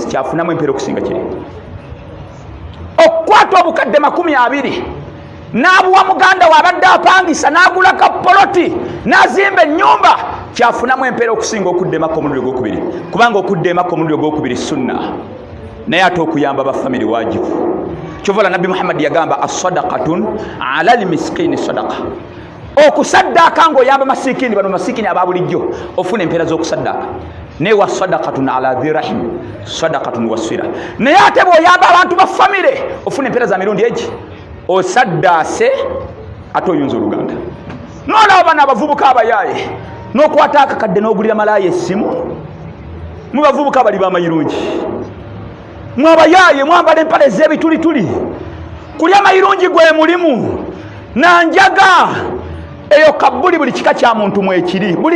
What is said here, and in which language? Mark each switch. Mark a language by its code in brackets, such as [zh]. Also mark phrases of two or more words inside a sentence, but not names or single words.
[lg] kyafunamu empeera okusinga kiri okukwata obukadde 20 n'abuwa muganda wabadde apangisa n'agula kapoloti n'azimba ennyumba kyafunamu empeera okusinga okudda Makka omulundi ogwokubiri kubanga okudda Makka omulundi ogwokubiri sunna naye ate okuyamba bafamily wajibu kyovola Nabbi Muhammad yagamba [ar] الصدقة على المسكين صدقة [lg] okusaddaaka ng'oyamba masikini bano masikini ababulijjo ofuna empeera z'okusaddaaka naye [ar] وصدقة على ذي رحم صدقة وصلة [lg] naye ate bw'oyamba abantu ba family ofuna empeera za mirundi egi osaddaase ate oyunza oluganda noolaba bano abavubuka abayaaye n'okwata akakadde n'ogulira malaaya essimu mu bavubuka bali bamayirungi mwabayaaye mwambala empale ez'ebitulituli kulya mayirungi gwe mulimu nanjaga eyo kabuli buli kika kya muntu mwekiri